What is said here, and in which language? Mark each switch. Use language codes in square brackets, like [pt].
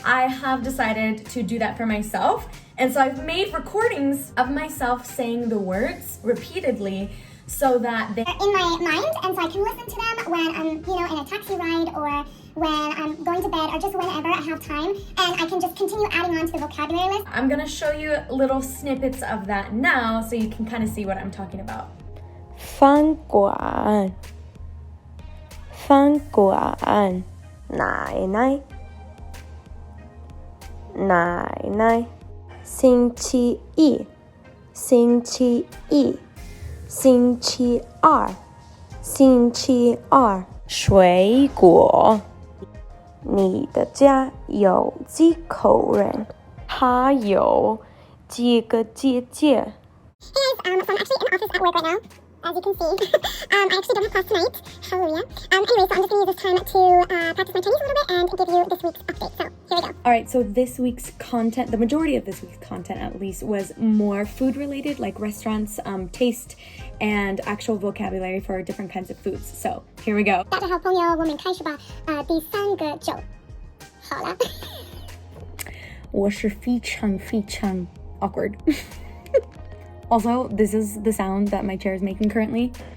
[en] I have decided to do that for myself, and so I've made recordings of myself saying the words repeatedly so that they're in my mind, and so I can listen to them when I'm, in a taxi ride or when I'm going to bed or just whenever I have time, and I can just continue adding on to the vocabulary list. I'm gonna show you little snippets of that now so you can kind of see what I'm talking about. [zh] 饭馆，饭馆，奶奶，奶奶，星期一，星期一，星期二，星期二，水果。你的家有几口人？还有几个姐姐？ [en] Hey guys, so I'm actually in the office at work right now, as you can see. I actually don't have class tonight, hallelujah. Anyway, so I'm just going to use this time to practice my Chinese a little bit and give you this week's update. So, here we go. Alright, so this week's content, the majority of this week's content at least, was more food related, like restaurants, taste, and actual vocabulary for different kinds of foods. So, here we go. [zh] 大家好朋友，我们开始吧。第3个就好了。我是非常非常 [en] awkward. Also, this is the sound that my chair is making currently.